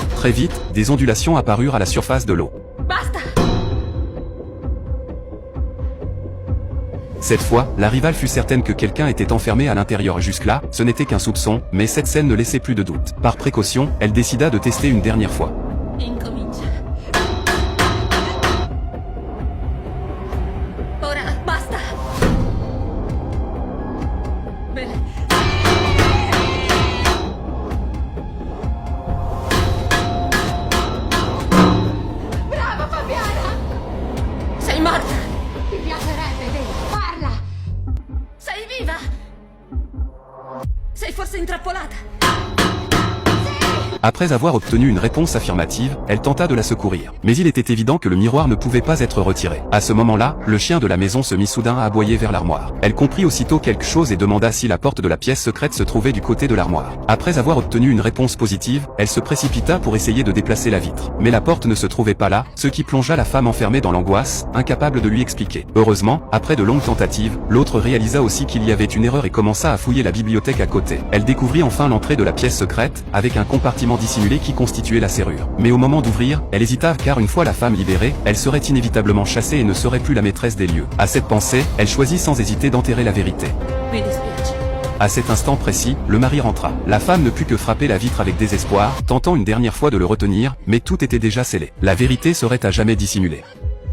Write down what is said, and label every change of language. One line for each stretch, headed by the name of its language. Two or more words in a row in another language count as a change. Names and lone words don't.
French: Très vite, des ondulations apparurent à la surface de l'eau.
Italian: Basta!
French: Cette fois, la rivale fut certaine que quelqu'un était enfermé à l'intérieur. Jusque-là, ce n'était qu'un soupçon, mais cette scène ne laissait plus de doute. Par précaution, elle décida de tester une dernière fois.
Italian: Incomincia. Ora, basta! Bene. Brava Fabiana! Sei morta! Ti piacerebbe, vero? Parla! Sei viva! Sei forse intrappolata? Sì!
French: Après avoir obtenu une réponse affirmative, elle tenta de la secourir. Mais il était évident que le miroir ne pouvait pas être retiré. À ce moment-là, le chien de la maison se mit soudain à aboyer vers l'armoire. Elle comprit aussitôt quelque chose et demanda si la porte de la pièce secrète se trouvait du côté de l'armoire. Après avoir obtenu une réponse positive, elle se précipita pour essayer de déplacer la vitre. Mais la porte ne se trouvait pas là, ce qui plongea la femme enfermée dans l'angoisse, incapable de lui expliquer. Heureusement, après de longues tentatives, l'autre réalisa aussi qu'il y avait une erreur et commença à fouiller la bibliothèque à côté. Elle découvrit enfin l'entrée de la pièce secrète, avec un compartiment dissimulé qui constituait la serrure. Mais au moment d'ouvrir, elle hésita car une fois la femme libérée, elle serait inévitablement chassée et ne serait plus la maîtresse des lieux. À cette pensée, elle choisit sans hésiter d'enterrer la vérité.
Italian: Mi dispiace.
French: À cet instant précis, le mari rentra. La femme ne put que frapper la vitre avec désespoir, tentant une dernière fois de le retenir, mais tout était déjà scellé. La vérité serait à jamais dissimulée.